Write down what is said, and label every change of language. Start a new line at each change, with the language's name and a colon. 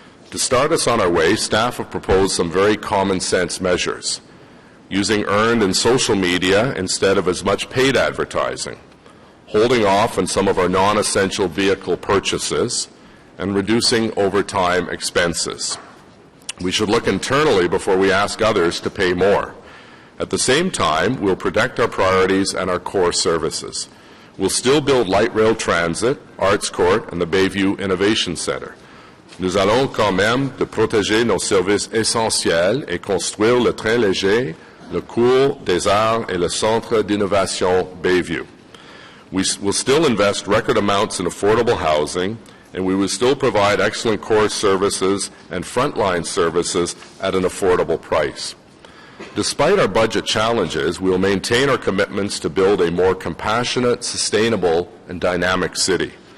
English: To start us on our way, staff have proposed some very common sense measures, using earned in social media instead of as much paid advertising, holding off on some of our non-essential vehicle purchases, and reducing overtime expenses. We should look internally before we ask others to pay more. At the same time, we'll protect our priorities and our core services. We'll still build light rail transit, Arts Court, and the Bayview Innovation Center.
French: Nous allons quand même de protéger nos services essentiels et construire le train léger, le cours des arts et le centre d'innovation Bayview.
English: We will still invest record amounts in affordable housing, and we will still provide excellent core services and frontline services at an affordable price. Despite our budget challenges, we will maintain our commitments to build a more compassionate, sustainable, and dynamic city.